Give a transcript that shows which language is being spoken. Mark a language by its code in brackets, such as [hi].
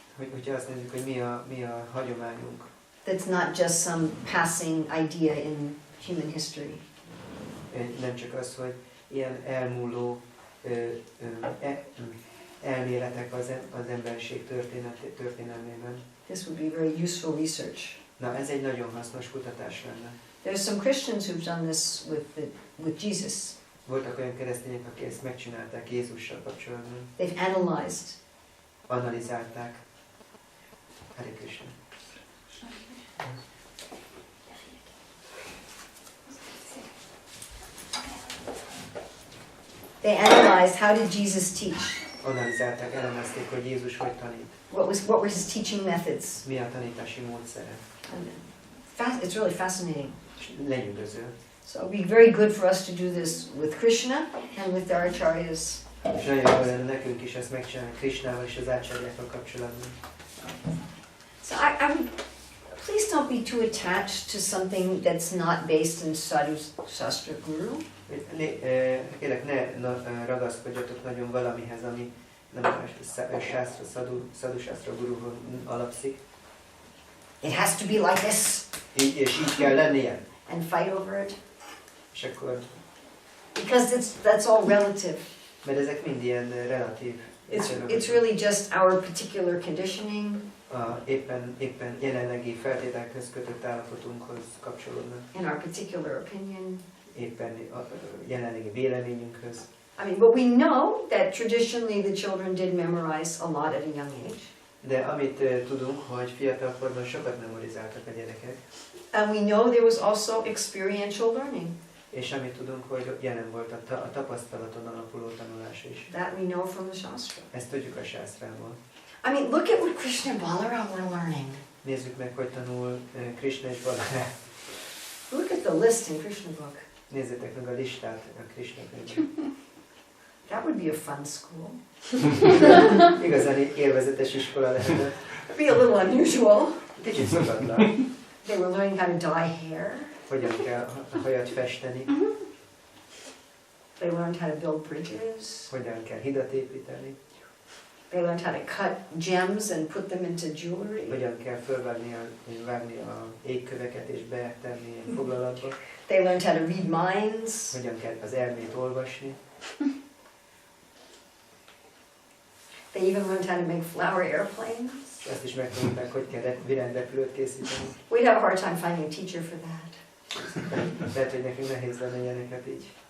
[hu] Hogyha azt nézzük, hogy mi a hagyományunk. [en] that's not just some passing idea in human history. [hu] Nem csak az, hogy ilyen elmúló elméletek az emberiség történelmében. [en] This would be very useful research. [hu] Na, ez egy nagyon hasznos kutatás lenne. [en] There's some Christians who've done this with Jesus. [hu] Voltak olyan keresztények, akik ezt megcsinálták Jézussal kapcsolatban. [en] They've analyzed. [hu] Analizálták. Hare Krishna. [en] They analyzed how did Jesus teach? [hu] Analizálták, elemezték, hogy Jézus hogy tanít. [en] What were his teaching methods? [hu] Mi a tanítási módszere. [en] It's really fascinating. [hu] És lenyűgöző. [en] So it would be very good for us to do this with Krishna and with our acharyas. [hu] És nagyon jó lenne nekünk is ezt megcsinálni Krishnával és az ácsárjákkal kapcsolatban. [en] So I would, please don't be too attached to something that's not based in Sadhu Shastra Guru. [hu] Kérlek, ne ragaszkodjatok nagyon valamihez, ami nem a Sadhu Shastra Guruhon alapszik. [en] It has to be like this. [hu] És így kell lennie. [en] And fight over it. [hu] És akkor, [en] because that's all relative. [hu] mert ezek mind ilyen relatív. [en] It's really just our particular conditioning. [hu] Éppen jelenlegi feltételekhez kötött állapotunkhoz kapcsolódnak. [en] And our particular opinion. [hu] Éppen a jelenlegi véleményünkhöz. [en] I mean, but we know that traditionally the children did memorize a lot at a young age. [hu] De amit tudunk, hogy fiatalkorban sokat memorizáltak a gyerekek. [en] And we know there was also experiential learning. [hu] És amit tudunk, hogy jelen volt a tapasztalaton alapuló tanulás is. [en] That we know from the Shastra. [hu] Ezt tudjuk a sásztrából. [en] I mean, look at what Krishna and Balaram were learning. [hu] Nézzük meg, hogy tanul Krishna és Balaram. [en] Look at the list in Krishna book. [hu] Nézzétek meg a listát a Krishna könyvben. [en] That would be a fun school. [hu] Igazán élvezetes iskola lehetett. [en] It'd be a little unusual. [hu] Kicsit szokatlan. [en] They were learning how to dye hair. [hu] Hogyan kell a hajat festeni. [en] They learned how to build bridges. [hu] Hogyan kell hidat építeni. [en] They learned how to cut gems and put them into jewelry. [hu] Hogyan kell fölvágni a égköveket és betenni egy foglalatba. [en] They learned how to read minds. [hu] Hogyan kell az elmét olvasni. [en] They even learned how to make flower airplanes. [hu] Ezt is megtanulták, hogy kell virágrepülőt készíteni. [en] We'd have a hard time finding a teacher for that. [hu] Lehet, hogy nekünk nehéz lenne ilyeneket így.